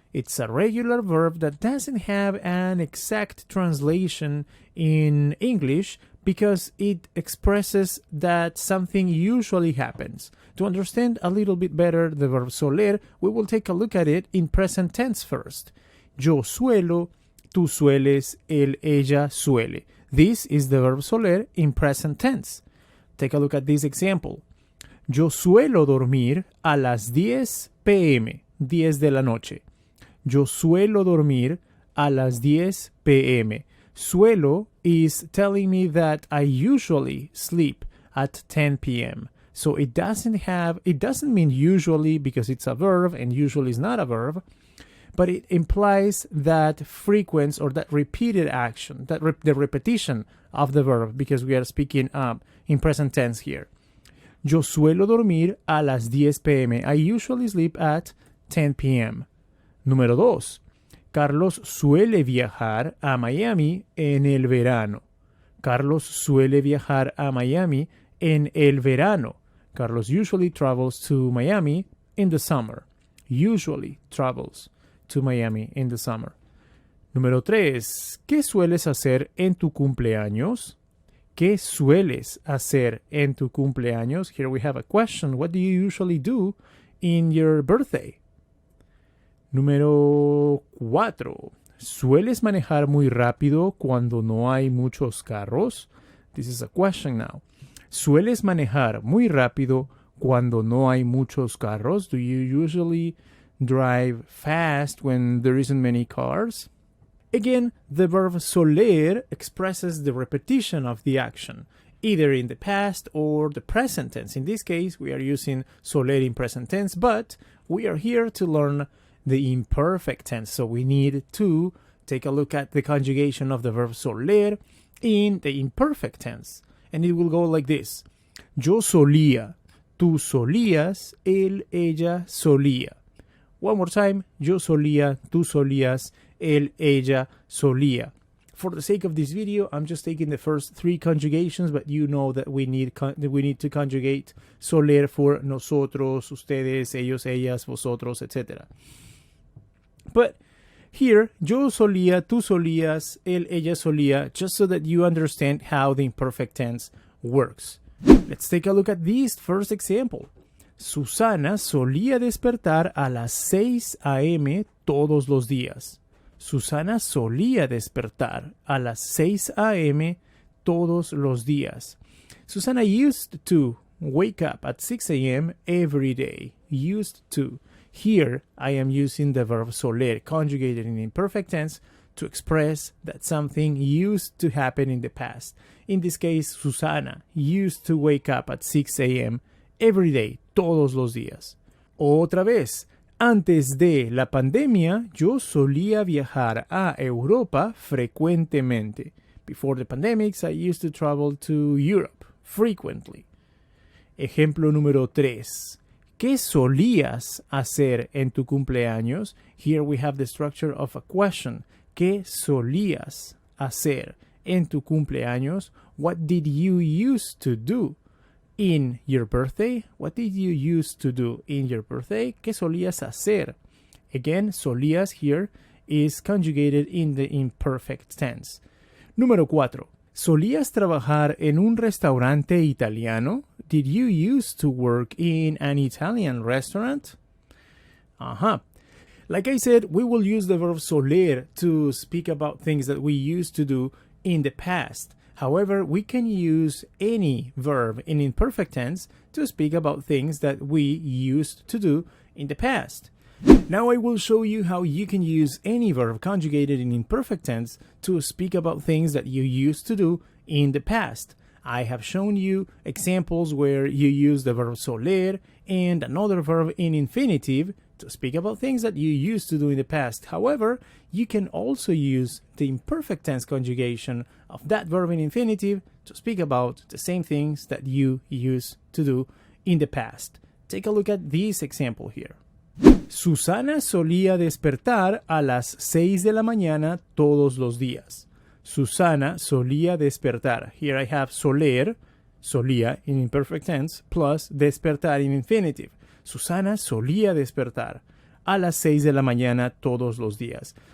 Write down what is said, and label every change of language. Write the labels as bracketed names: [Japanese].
[English] It's a regular verb that doesn't have an exact translation in English because it expresses that something usually happens. To understand a little bit better the verb soler, we will take a look at it in present tense first. [Spanish] Yo suelo, tú sueles, él, ella, suele. [English] This is the verb soler in present tense. Take a look at this example. [Spanish] Yo suelo dormir a las 10 p.m., 10 de la noche. Yo suelo dormir a las 10 p.m. [English] Suelo is telling me that I usually sleep at 10 p.m. So it doesn't mean usually because it's a verb and usually is not a verb. But it implies that frequency or that repeated action, the repetition of the verb, because we are speaking in present tense here. [Spanish] Yo suelo dormir a las 10 p.m. [English] I usually sleep at 10 p.m. [Spanish] Número 2. Carlos suele viajar a Miami en el verano. Carlos suele viajar a Miami en el verano. [English] Carlos usually travels to Miami in the summer. Usually travels to Miami in the summer. [Spanish] Número 3. ¿Qué sueles hacer en tu cumpleaños? ¿Qué sueles hacer en tu cumpleaños? [English] Here we have a question. What do you usually do in your birthday? [Spanish] Número 4. ¿Sueles manejar muy rápido cuando no hay muchos carros? [English] This is a question now. [Spanish] ¿Sueles manejar muy rápido cuando no hay muchos carros? [English] Do you usually drive fast when there isn't many cars? Again, the verb soler expresses the repetition of the action, either in the past or the present tense. In this case, we are using soler in present tense, but we are here to learn the imperfect tense. So we need to take a look at the conjugation of the verb soler in the imperfect tense. And it will go like this. [Spanish] Yo solía, tú solías, él, ella, solía. [English] One more time. [Spanish] Yo solía, tú solías, él, ella, solía. [English] For the sake of this video, I'm just taking the first 3 conjugations, but you know that we need to conjugate soler for nosotros, ustedes, ellos, ellas, vosotros, etc. But here, [Spanish] yo solía, tú solías, él, ella, solía, [English] just so that you understand how the imperfect tense works. Let's take a look at this first example. [Spanish] Susana solía despertar a las 6 a.m. todos los días. Susana solía despertar a las 6 a.m. todos los días. [English] Susana used to wake up at 6 a.m. every day. Used to. Here, I am using the verb soler, conjugated in imperfect tense, to express that something used to happen in the past. In this case, Susana used to wake up at 6 a.m. every day, [Spanish] todos los días. Otra vez, antes de la pandemia, yo solía viajar a Europa frecuentemente. [English] Before the pandemics, I used to travel to Europe frequently. [Spanish] Ejemplo número 3. ¿Qué solías hacer en tu cumpleaños? [English] Here we have the structure of a question. [Spanish] ¿Qué solías hacer en tu cumpleaños? [English] What did you used to do in your birthday? What did you used to do in your birthday? [Spanish] ¿Qué solías hacer? [English] Again, solías here is conjugated in the imperfect tense. [Spanish] Número 4. ¿Solías trabajar en un restaurante italiano? [English] Did you used to work in an Italian restaurant? Like I said, we will use the verb soler to speak about things that we used to do in the past. However, we can use any verb in imperfect tense to speak about things that we used to do in the past. Now I will show you how you can use any verb conjugated in imperfect tense to speak about things that you used to do in the past. I have shown you examples where you use the verb soler and another verb in infinitive to speak about things that you used to do in the past. However, you can also use the imperfect tense conjugation of that verb in infinitive to speak about the same things that you used to do in the past. Take a look at this example here. [Spanish] Susana solía despertar a las 6 de la mañana todos los días. Susana solía despertar. [English] Here I have soler, solía in imperfect tense, plus despertar in infinitive. [Spanish] Susana solía despertar a las 6 de la mañana todos los días.